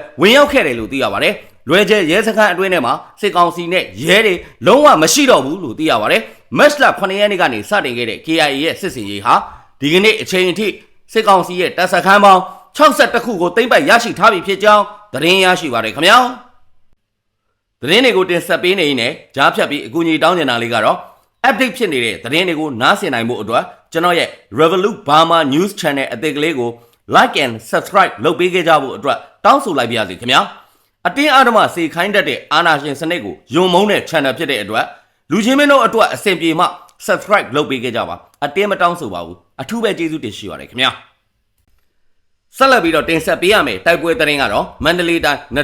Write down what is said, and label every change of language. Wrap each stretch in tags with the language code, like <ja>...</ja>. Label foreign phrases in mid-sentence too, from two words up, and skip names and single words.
<my>ဝင်ရောက်ခဲ့တယ်လို့သိရပါတယ်လွယ်ကျယ်ရဲစခန်းအတွင်းထဲမှာစစ်ကောင်စီနဲ့ရဲတွေလုံးဝမရှိတော့ဘူးလို့သိရပါတယ်မတ်လ9ရက်နေ့ကနေစတင်ခဲ့တဲ့ KIA ရဲ့စစ်စင်ရေးဟာဒီကနေ့အချိန်အထိစစ်ကောင်စီရဲ့တပ်စခန်းပေါင်း62ခုကိုသိမ်းပိုက်ရရှိထားပြီဖြစ်ကြောင်းသတင်းရရှိပါတယ်ခင်ဗျာသတင်းတွေကိုတင်ဆက်ပေးနေရင်ကြား ဖြတ်ပြီးအကူအညီတောင်းနေတာလေးကတော့ update ဖြစ်နေတဲ့သတင်းတွေကိုနားဆင်နိုင်ဖို့အတွက်ကျွန်တော်ရဲ့ Revolut Burma News Channel အသစ်ကလေးကို</my> <en>like and subscribe</en> <my>လုပ်ပေးခဲ့ကြဖို့အတွက်တောင်းဆိုလိုက်ပါရစေခင်ဗျာအတင်းအဓမ္မစေခိုင်းတတ်တဲ့အာဏာရှင်စနစ်ကိုယုံမုန်းတဲ့ channel ဖြစ်တဲ့အတွက်လူချင်းမင်းတို့အတွက်အဆင်ပြေမှ subscribe လုပ်ပေးကြပါအတင်းမတောင်းဆိုပါဘူးအထူးပဲကျေးဇူးတင်ရှိပါတယ်ခင်ဗျာဆက်လက်ပြီးတော့တင်ဆက်ပေးရမယ်တိုက်ပွဲသတင်းကတော့မန္တလေးတိုင်းန</my>